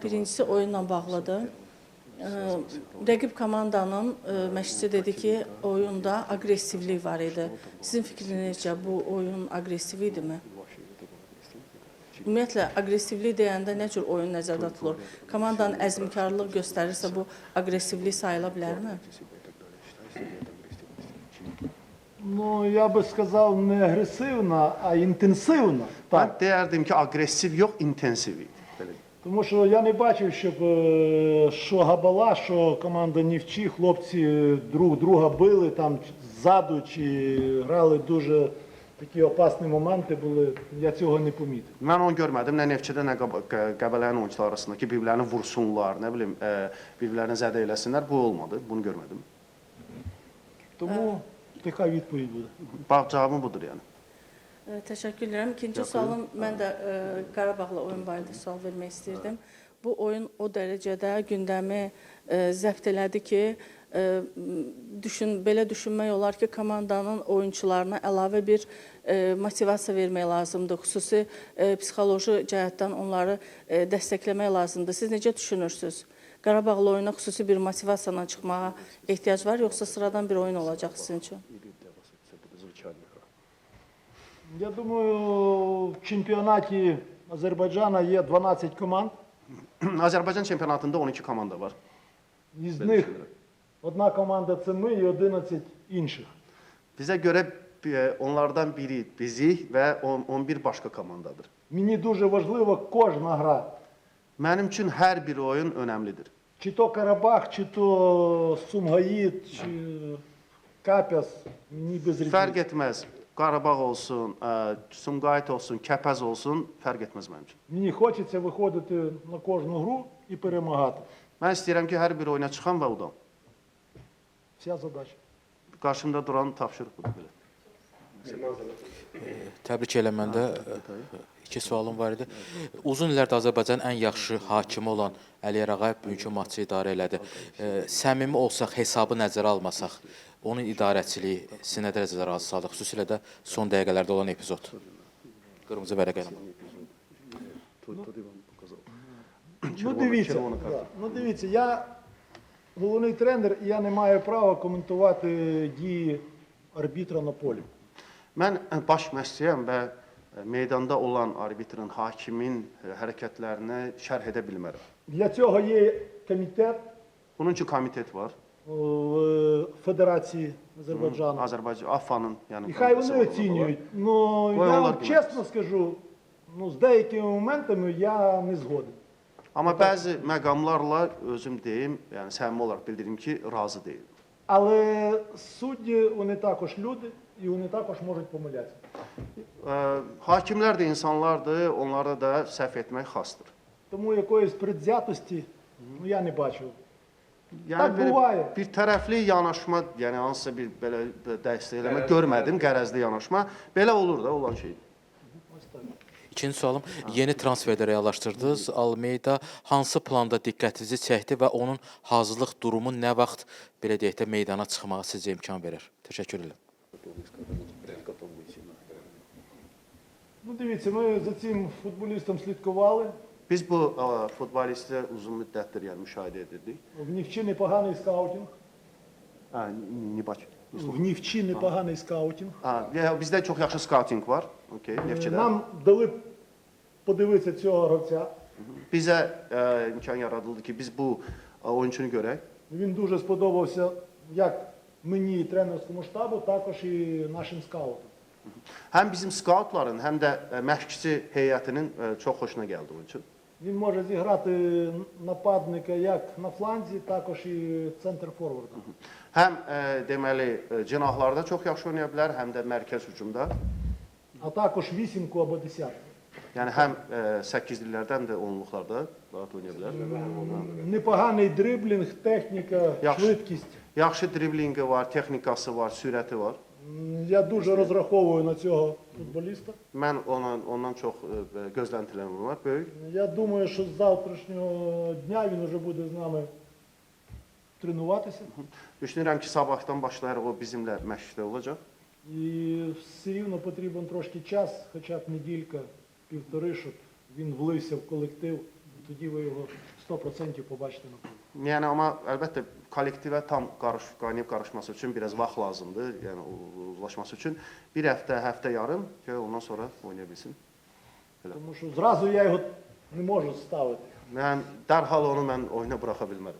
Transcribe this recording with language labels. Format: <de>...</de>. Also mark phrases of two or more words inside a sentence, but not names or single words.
<az>Birincisi oyunla bağlıdır. Rəqib komandanın məşqçisi dedi ki, oyunda aqressivlik var idi. Sizin fikrinizcə bu oyun aqressiv idimi? Ümumiyyətlə, aqressivlik deyəndə nə cür oyun nəzərdə tutulur? Komandanın əzmkarlıq göstərirsə, bu aqressivlik sayıla bilərmi?</az> <uk>Ну, я би сказав, не агресивна, а інтенсивна.</uk> <az>Mən deyərdim ki, aqressiv yox, intensiv idi.</az> <uk>Тому що я не бачив, щоб що Габала, що команда Нівчі, хлопці друг друга били там ззаду чи грали дуже такі опасні моменти були. Я цього не помітив.</uk> <az>Mən onu görmədim. Nə Neftçidə, nə Qəbələnin oyunçular arasında ki, bir-birlərini vursunlar, nə bilim, bir-birlərini zədə eləsinlər. Bu olmadı. Bunu görmədim.</az> <uk>Тому така відповідь буде.</uk> <az>Bax, cavabım budur yəni. Təşəkkür edirəm. İkinci sualım, mən də Qarabağla oyun barədə sual vermək istirdim. Bu oyun o dərəcədə gündəmi zəbt elədi ki, belə düşünmək olar ki, komandanın oyunçularına əlavə bir motivasiya vermək lazımdır. Xüsusi psixoloji cəhətdən onları dəstəkləmək lazımdır. Siz necə düşünürsünüz? Qarabağla oyuna xüsusi bir motivasiyadan çıxmağa ehtiyac var, yoxsa sıradan bir oyun olacaq sizin üçün?</az> <uk>Я думаю, в чемпіонаті Азербайджана є 12 команд.</uk> <az>Azərbaycan çempionatında 12 komanda var.</az> <uk>Із них одна команда це ми і 11 інших.</uk> <az>Bizə görə onlardan biri bizik və 11 başqa komandadır.</az> <uk>Мені дуже важлива кожна гра.</uk> <az>Mənim üçün hər bir oyun önəmlidir.</az> <uk>Чи то Карабах, чи то Сумгаїд, чи Капяс, мені без</uk> <az>Fərq</az> <uk>різниці.</uk> <az>etməz. Qarabağ olsun, Sumqayıt olsun, Kəpəz olsun, fərq etməz mənim üçün.</az> <uk>Мені хочеться виходити на кожну гру і перемагати.</uk> <az>Mən istəyirəm ki, hər bir oyuna çıxam və udam.</az> <uk>Вся задача.</uk> <az>Qarşımda duran tapşırıq budur belə. Təbrik eləməndə iki sualım var idi. Uzun illərdir Azərbaycanın ən yaxşı hakimi olan Əliyar Ağayev bugünkü maçı idarə elədi. Səmimi olsaq, hesabı nəzərə almasaq, onun idarəçiliyi sizi nə dərəcədə razı saldıq? Xüsusilə də son dəqiqələrdə olan epizod. Qırmızı vərəq eləmə.</az> <uk>Ну дивіться, я головний тренер, і я не маю права коментувати дії арбітра на полі.</uk> <az>Mən baş məşqçiyəm və meydanda olan arbitrin, hakimin hərəkətlərini şərh edə bilmərəm.</az> <uk>Для цього є комітет</uk> <az>Bunun üçün komitet var.</az> <uk>в Федерації Азербайджану.</uk> <az>Azərbaycan AFFA-nın, yəni</az> <uk>І хай</uk> <az>komitəsi</az> <uk>вони</uk> <az>var.</az> <uk>оцінюють. Ну, Ой, я Олег вам Геннадійович. чесно скажу, ну, з деякими моментами я не згоден.</uk> <az>Amma bəzi məqamlarla özüm deyim, yəni səmimi olaraq bildirim ki, razı deyil.</az> <uk>Але судді, вони також люди, і вони також можуть помилятися.</uk> <az>Hakimlər də insanlardır, onlara da səhv etmək xasdır.</az> <uk>Тому якоїсь предвзятості, ну, я не бачив.</uk> <az>Yəni</az> <uk>Так буває.</uk> <az>bir tərəfli yanaşma, yəni hansısa bir belə dəstəkləmə görmədim, qərəzli yanaşma. Belə olur da olan şey.</az> <uk>Ось так.</uk> <az>İkinci sualım, yeni transferdə reallaşdırdınız. Almeida hansı planda diqqətinizi çəkdi və onun hazırlıq durumu nə vaxt, belə deyək də, meydana çıxmağa sizcə imkan verir? Təşəkkür edirəm.</az> <uk>Ну, дивіться, ми за цим футболістом слідкували.</uk> <az>Biz bu futbolisti uzun müddətdir yəni müşahidə edirdik.</az> <uk>В Нівчі непоганий скаутинг.</uk> <az>Nibaç.</az> <uk>В Нівчі непоганий скаутинг.</uk> <az>Bizdə çox yaxşı skauting var. Okay, Neftçidə.</az> <uk>Нам дали подивитися цього гравця.</uk> <az>Bizə imkan yaradıldı ki, biz bu oyunçunu görək.</az> <uk>Він дуже сподобався як мені і тренерському штабу, також і нашим скаутам.</uk> <az>Həm bizim skautların, həm də məşqçi heyətinin çox xoşuna gəldi oyunçu.</az> <uk>Він може зіграти нападника як на фланзі, також і центр форварда.</uk> <az>Həm deməli cinahlarda çox yaxşı oynaya bilər, həm də mərkəz hücumda.</az> <uk>А також вісімку або десятку.</uk> <az>Yəni həm 8-lərdən də 10-luqlarda rahat oynaya bilər.</az> <uk>Непоганий дриблінг, техніка,</uk> <az>Yaxşı.</az> <uk>швидкість.</uk> <az>Yaxşı driblingi var, texnikası var, sürəti var.</az> <uk>Я дуже розраховую на цього футболіста.</uk> <az>Mən ondan çox gözləntilərim var, böyük.</az> <uk>Я думаю, що з завтрашнього дня він вже буде з нами тренуватися.</uk> <az>Düşünürəm ki, sabahdan başlayaraq o bizimlə məşqdə olacaq.</az> <uk>І все рівно потрібен трошки час, хоча б неділька, півтори, щоб він влився в колектив. Тоді ви його 100% побачите на полі.</uk> <az>Yəni amma əlbəttə kollektivə tam qaynayıb qarışması üçün biraz vaxt lazımdır. Yəni uzlaşması üçün bir həftə yarım ki, ondan sonra oynaya bilsin.</az> <uk>Тому що зразу я його не можу ставити.</uk> <az>Mən dərhal onu mən oyuna buraxa bilmərəm.</az>